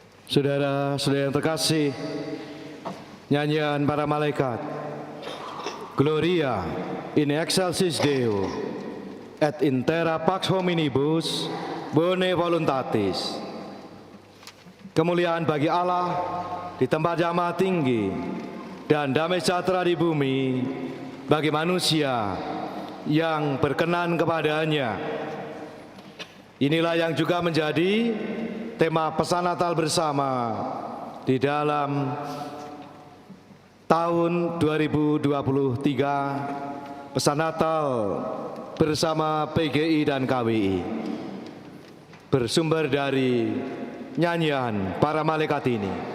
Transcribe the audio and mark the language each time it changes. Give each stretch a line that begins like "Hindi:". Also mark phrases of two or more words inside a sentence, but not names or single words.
Indonesian: Saudara-saudara yang terkasih, nyanyian para malaikat,
Latin: Gloria in excelsis Deo, et in terra pax hominibus, bone voluntatis.
Indonesian: Kemuliaan bagi Allah di tempat yang maha tinggi, dan damai sejahtera di bumi bagi manusia yang berkenan kepadanya. Inilah yang juga menjadi tema pesan Natal bersama di dalam tahun 2023, pesan Natal bersama PGI dan KWI, bersumber dari nyanyian para malaikat ini.